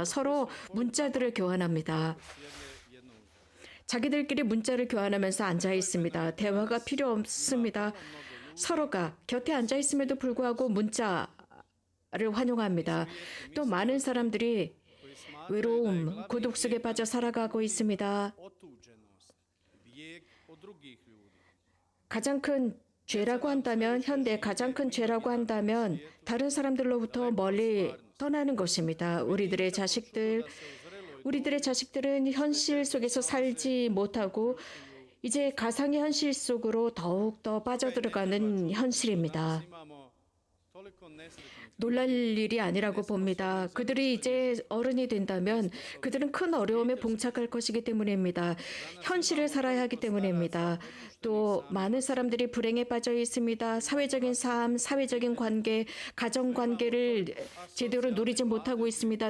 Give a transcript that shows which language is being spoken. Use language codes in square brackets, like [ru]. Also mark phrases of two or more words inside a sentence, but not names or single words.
[ko] 서로 문자들을 교환합니다. 자기들끼리 문자를 교환하면서 앉아 있습니다. 대화가 필요 없습니다. 서로가 곁에 앉아 있음에도 불구하고 문자를 환영합니다. 또 많은 사람들이 외로움, 고독 속에 빠져 살아가고 있습니다. [hr] otuđenost, bijeg od drugih ljudi. [ko] 가장 큰 죄라고 한다면, 현대 가장 큰 죄라고 한다면 다른 사람들로부터 멀리 떠나는 것입니다. 우리들의 자식들은 현실 속에서 살지 못하고 이제 가상의 현실 속으로 더욱더 빠져들어가는 현실입니다. [hr] Imamo toliko nesretnih [ko] 놀랄 일이 아니라고 봅니다. 그들이 이제 어른이 된다면 그들은 큰 어려움에 봉착할 것이기 때문입니다. 현실을 살아야 하기 때문입니다. 또 많은 사람들이 불행에 빠져 있습니다. 사회적인 삶, 사회적인 관계, 가정 관계를 제대로 누리지 못하고 있습니다.